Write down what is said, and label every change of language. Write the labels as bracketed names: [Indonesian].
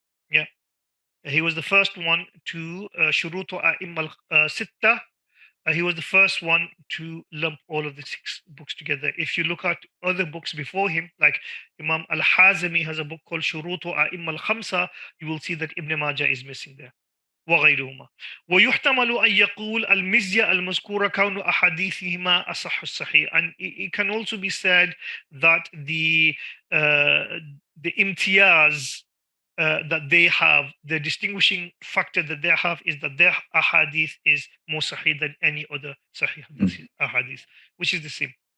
[English] Yeah, he was the first one to shurutu a'imma al-sitta. He was the first one to lump all of the 6 books together. If you look at other books before him, like Imam al-Hazmi has a book called Shurutu a'imma al-Khamsa, you will see that Ibn Majah is missing there. [Arabic] وغيرهما. ويحتمل أن يقول المزية المذكورة كون أحاديثهما أصح الصحيح. [English] And it can also be said that the imtiyaz that they have, the distinguishing factor that they have, is that their ahadith is more sahih than any other sahih ahadith, which is the same.